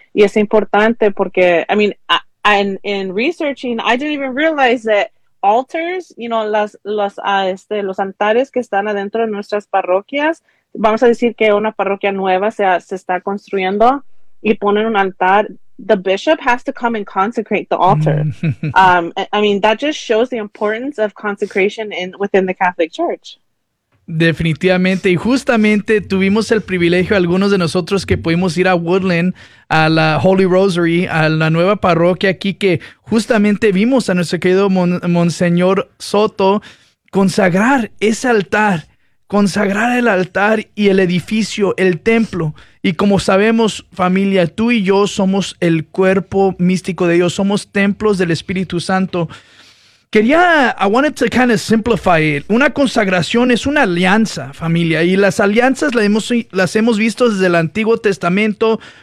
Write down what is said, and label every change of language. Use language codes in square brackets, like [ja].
[es] Y es importante porque, [en] I mean, in researching, I didn't even realize that altars, you know, [es] los altares que están adentro de nuestras parroquias, vamos a decir que una parroquia nueva se está construyendo y ponen un altar, [en] the bishop has to come and consecrate the altar. I mean, that just shows the importance of consecration within the Catholic Church. [es] Definitivamente, y justamente tuvimos el privilegio, algunos de nosotros, que pudimos ir a Woodland, a la Holy Rosary, a la nueva parroquia aquí, que justamente vimos a nuestro querido Monseñor Soto consagrar ese altar, consagrar el altar y el edificio, el templo. Y como sabemos, familia, tú y yo somos el cuerpo místico de Dios, somos templos del Espíritu Santo. [en] I wanted to kind of simplify it. [es] Una consagración es una alianza, familia. Y las alianzas las hemos visto desde el Antiguo Testamento con Noé, con Abraham, nuestro padre espiritual, Moisés, David.